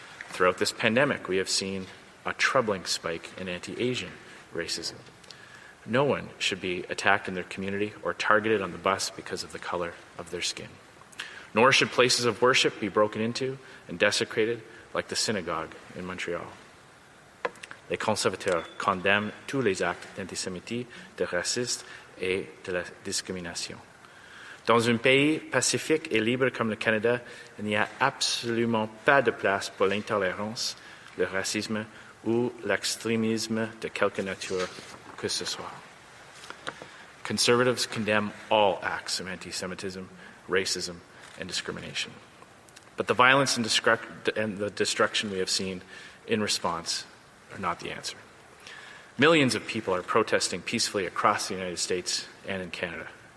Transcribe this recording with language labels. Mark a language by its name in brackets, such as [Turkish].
[English] Throughout this pandemic, we have seen a troubling spike in anti-Asian racism. No one should be attacked in their community or targeted on the bus because of the color of their skin. Nor should places of worship be broken into and desecrated like the synagogue in Montreal. [French] Les conservateurs condamnent tous les actes d'antisémitisme, de racisme et de la discrimination. Dans un pays pacifique et libre comme le Canada, il n'y a absolument pas de place pour l'intolérance, le racisme ou l'extrémisme de quelque nature que ce soit. [English] Conservatives condemn all acts of anti-Semitism, racism, and discrimination. But the violence and the destruction we have seen in response are not the answer. Millions of people are protesting peacefully across the United States and in Canada.